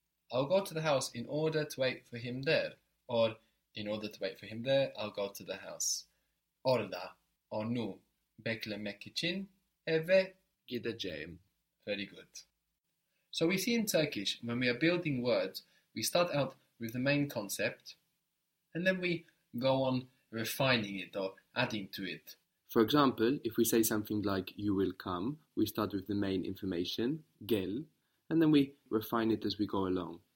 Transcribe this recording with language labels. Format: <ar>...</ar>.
<en>I'll go to the house in order to wait for him there. Or, in order to wait for him there, I'll go to the house.</en> <tr>Orada, onu, beklemek için, eve gideceğim.</tr> <en>Very good. So we see in Turkish, when we are building words, we start out with the main concept, and then we go on refining it or adding to it. For example, if we say something like, you will come, we start with the main information, gel, and then we refine it as we go along.</en>